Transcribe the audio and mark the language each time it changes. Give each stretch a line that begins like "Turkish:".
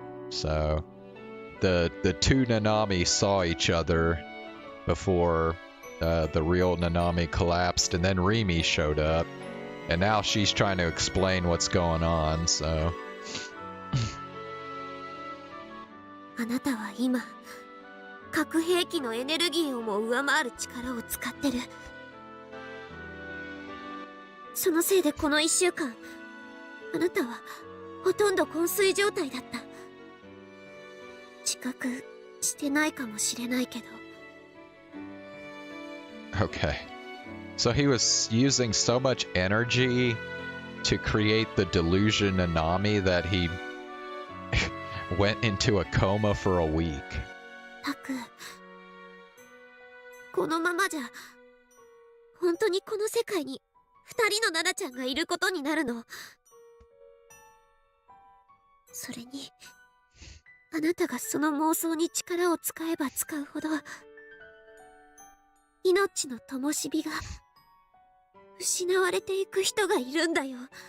English: So the two Nanami saw each other before the real Nanami collapsed, and then Rimi showed up, and now she's trying to explain what's going on, so...
Japanese: あなたは今、核兵器のエネルギーをも上回る力を使ってる。そのせいでこの1週間、あなたはほとんど昏睡状態だった。自覚してないかもしれないけど。
English: Okay. So he was using so much energy to create the delusion Nanami that he went into a coma for a week.
Japanese: タク、このままじゃ本当にこの世界に2人のナナちゃんがいることになるの。それにあなたがその妄想に力を使えば使うほど命の灯火が失われていく人がいるんだよ。